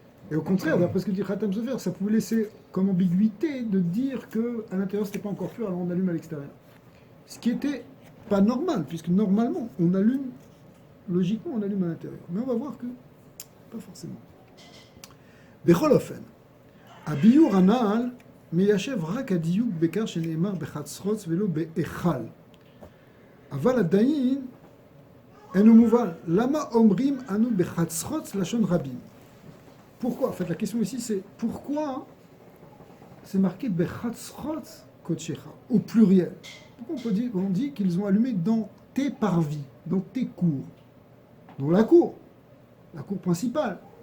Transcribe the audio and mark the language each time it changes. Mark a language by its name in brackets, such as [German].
[French] Et au contraire, d'après ce que dit Khatam Sofer, ça pouvait laisser comme ambiguïté de dire qu'à l'intérieur c'était pas encore pur, alors on allume à l'extérieur. Ce qui était pas normal, puisque normalement on allume, logiquement on allume à l'intérieur. Mais on va voir que pas forcément. [Hebrew] Bechol ofen, הביור הנ"ל מיישב רק הדיוק בכך שנאמר בחצרוץ ולא בהיכל. אבל עדיין אינו מובן. למה אומרים אנו בחצרוץ לשון רבים? [French] Pourquoi? En fait, la question ici, c'est pourquoi c'est marqué Bechatzchotz Kodshecha, au pluriel. Pourquoi on dit qu'ils ont allumé dans tes parvis, dans tes cours, dans la cour principale.